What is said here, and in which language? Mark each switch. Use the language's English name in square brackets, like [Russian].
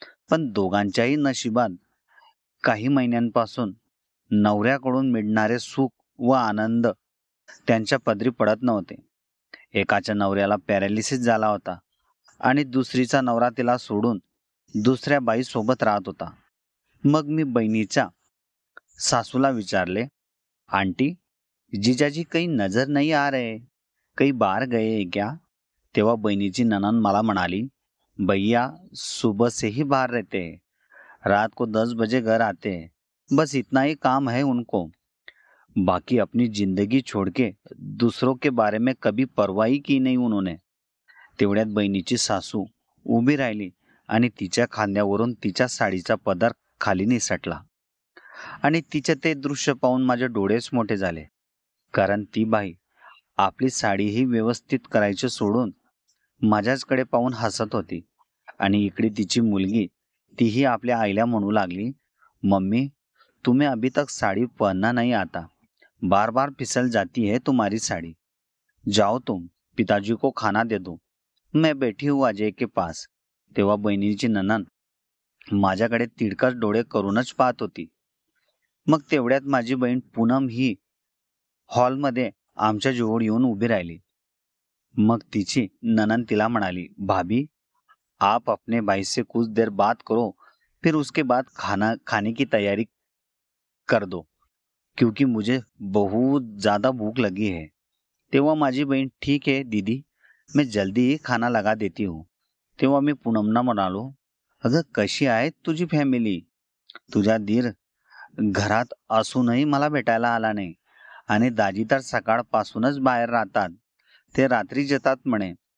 [Marathi] पण दोघांच्याही नशिबात काही महिन्यांपासून नवऱ्याकडून मिळणारे सुख व आनंद त्यांच्या पदरी पडत नव्हते. एकाच्या नवऱ्याला पॅरालिसिस झाला होता आणि दुसरीचा नवरा तिला सोडून दुसऱ्या बाईसोबत राहत होता. मग मी बहिणीच्या सासूला विचारले, [Hindi] आंटी, जीजाजी कहीं नजर नहीं आ रहे, कहीं बाहर गए हैं क्या? [Marathi] तेव्हा बहिणीची नणंद मला म्हणाली, [Hindi] भैया सुबह से ही बाहर रहते हैं, रात को 10 बजे घर आते हैं, बस इतना ही काम है उनको, बाकी अपनी जिंदगी छोड़ के दूसरों के बारे में कभी परवाह ही की नहीं उन्होंने. [Marathi] तेवढ्यात बहिणीची सासू उभी राहिली आणि तिच्या खांद्यावरून तिच्या साडीचा पदर खाली निसटला आणि तिचे ते दृश्य पाहून माझे डोळेच मोठे झाले. कारण ती बाई आपली साडीही व्यवस्थित करायची सोडून माझ्याचकडे पाहून हसत होती. आणि इकडे तिची मुलगी तीही आपल्या आईला म्हणू लागली, [Hindi] मम्मी, तुम्हें अभी तक साड़ी पहनना नहीं आता, बार बार फिसल जाती है तुम्हारी साड़ी, जाओ तुम पिताजी को खाना दे दो, मैं बैठी हूँ अजय के पास. [Marathi] तेव्हा बहिणीची नणंद माझ्याकडे तिडकस डोळे करूनच पाहत होती. मग तेवढ्यात माझी बहीण पूनम ही हॉलमध्ये आमच्या जवळ येऊन उभी राहिली. मग तिची नणंद तिला म्हणाली, [Hindi] भाभी, आप अपने भाई से कुछ देर बात करो, फिर उसके बाद खाने की तैयारी कर दो, क्योंकि मुझे बहुत ज़्यादा भूख लगी है. [Marathi] तेव्हा माझी बहीण, [Hindi] ठीक है दीदी, मैं जल्दी ही खाना लगा देती हूँ. [Marathi] तेव्हा मी पूनमना म्हणालो, अगं कशी आहे तुझी फॅमिली? तुझा दीर घरात असूनही मला भेटायला आला नाही आणि दाजी तर सकाळपासूनच बाहेर राहतात, ते रात्री येतात म्हणे.